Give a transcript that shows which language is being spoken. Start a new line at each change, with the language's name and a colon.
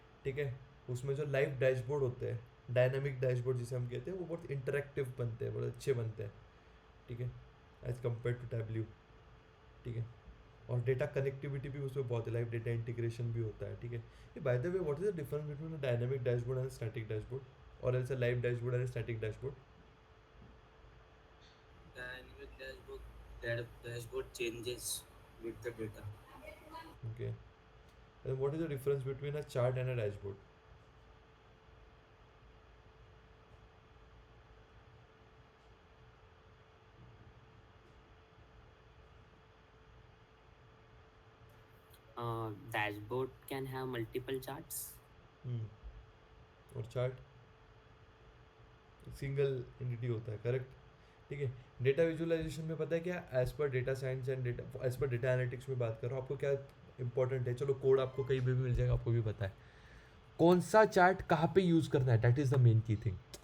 Hindi: ठीक है, उसमें जो लाइव डैशबोर्ड होते हैं, डायनामिक डैशबोर्ड जिसे हम कहते हैं, वो बहुत इंटरेक्टिव बनते हैं, बहुत अच्छे बनते हैं. ठीक है, एज कम्पेयर टू टैबल्यू. ठीक है, और डेटा कनेक्टिविटी भी उसमें बहुत है, लाइव डेटा इंटीग्रेशन भी होता है. ठीक है,
English: By the way what is the difference between dynamic dashboard and static dashboard? or else a live dashboard or a static dashboard? Dynamic dashboard, that dashboard changes with the data. Okay. And what is the difference between a chart and a dashboard? Dashboard can have multiple charts.
Hindi: और chart single entity होता है, correct. ठीक है. Data visualisation में पता है क्या, as per data science and data as per data analytics में बात कर रहा हूँ, आपको क्या इंपॉर्टेंट है. चलो कोड आपको कहीं भी मिल जाएगा, आपको भी पता है कौन सा चार्ट कहाँ पे यूज़ करना है.
English: That is the main key thing.